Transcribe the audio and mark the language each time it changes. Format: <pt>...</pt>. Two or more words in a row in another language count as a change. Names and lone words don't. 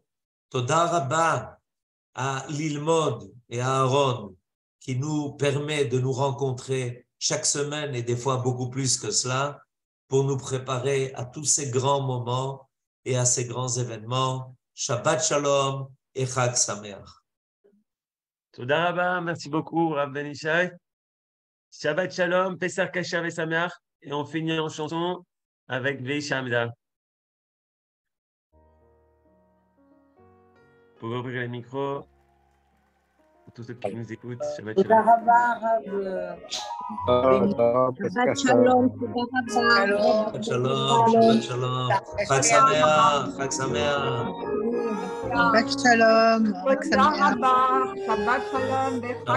<he>תודה רבה</he> <fr>à Lilmod et à Aaron qui nous permet de nous rencontrer chaque semaine et des fois beaucoup plus que cela pour nous préparer à tous ces grands moments et à ces grands événements.</fr> <he>שבת שלום et חג שמח. תודה רבה,</he> <fr>merci beaucoup, Rav Ben Ishai.</fr> <he>שבת שלום, פסח כשר et שמח.</he> <fr>Et on finit en chanson avec Veishamda. Vous pouvez ouvrir les micros. Pour tous ceux qui nous écoutent,</fr> <he>Shabbat Toda Shalom. Rabba, שבת שלום, שבת שלום, שבת שלום. חג שמח, חג שמח. שבת שלום, תודה רבה, שבת שלום וחג</he>